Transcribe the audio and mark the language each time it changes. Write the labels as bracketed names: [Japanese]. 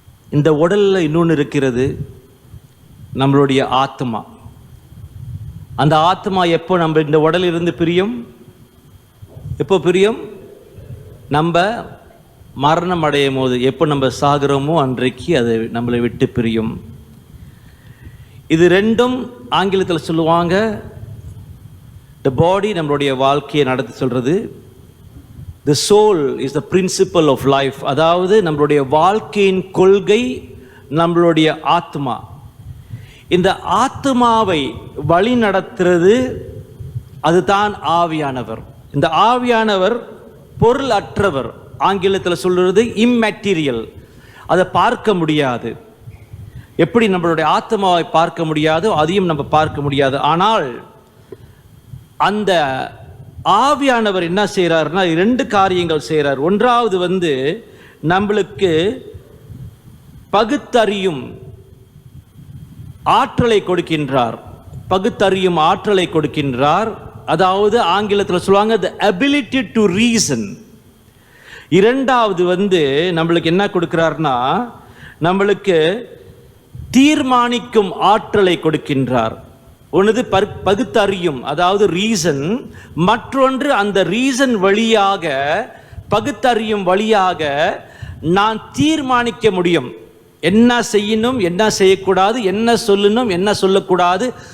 [Tamil] இந்த உடலில் இன்னொன்று இருக்கிறது, நம்மளுடைய ஆத்மா. அந்த ஆத்மா எப்போ நம்ம இந்த உடல் இருந்து பிரியும்? எப்போ பிரியும்? நம்ம மரணம் அடையும் போது, எப்போ நம்ம சாகிறோமோ அன்றைக்கு அது நம்மளை விட்டு பிரியும். இது ரெண்டும் ஆங்கிலத்தில் சொல்லுவாங்க, [English] the body [Tamil] நம்மளுடைய வாழ்க்கையை நடத்தி சொல்றது, [English] the soul is the principle of life. [Tamil] அதாவது நம்மளுடைய வாழ்க்கையின் கொள்கை நம்மளுடைய ஆத்மா. இந்த ஆத்மாவை வழி நடத்துறது அதுதான் ஆவியானவர். இந்த ஆவியானவர் பொருள் அற்றவர், ஆங்கிலத்தில் சொல்றது இம்மெட்டீரியல். அதை பார்க்க முடியாது. எப்படி நம்மளுடைய ஆத்மாவை பார்க்க முடியாதோ அதையும் நம்ம பார்க்க முடியாது. ஆனால் அந்த ஆவியானவர் என்ன செய்கிறார்னா இரண்டு காரியங்கள் செய்கிறார். ஒன்றாவது நம்மளுக்கு பகுத்தறியும் ஆற்றலை கொடுக்கின்றார். பகுத்தறியும் ஆற்றலை கொடுக்கின்றார். அதாவது ஆங்கிலத்தில் சொல்லுவாங்க [English] the ability to reason. [Tamil] இரண்டாவது நம்மளுக்கு என்ன கொடுக்கிறார்னா நம்மளுக்கு தீர்மானிக்கும் ஆற்றலை கொடுக்கின்றார். ஒன்று பகுத்தறியும், அதாவது ரீசன். மற்றொன்று அந்த ரீசன் வழியாக, பகுத்தறியும் வழியாக நான் தீர்மானிக்க முடியும் என்ன செய்யணும், என்ன செய்யக்கூடாது, என்ன சொல்லணும், என்ன சொல்லக்கூடாது.